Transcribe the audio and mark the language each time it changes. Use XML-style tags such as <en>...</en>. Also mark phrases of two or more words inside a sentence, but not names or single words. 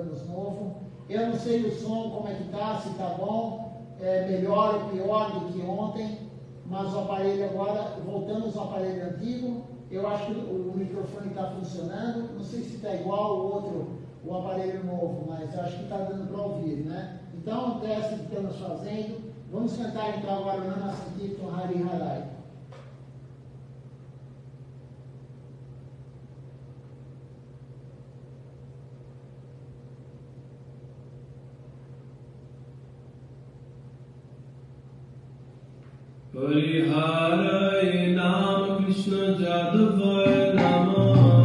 <pt>Eu não sei o som como é que está, se está bom, melhor ou pior do que ontem, mas o aparelho agora, voltamos ao aparelho antigo, eu acho que o microfone está funcionando, não sei se está igual o outro, o aparelho novo, mas acho que está dando para ouvir, né? Então, o teste que estamos fazendo, vamos cantar então agora o Nama Sankirtan Hari Harai.</pt> <sa>Hari Harai Nama Krishna Jadavaya Namah.</sa>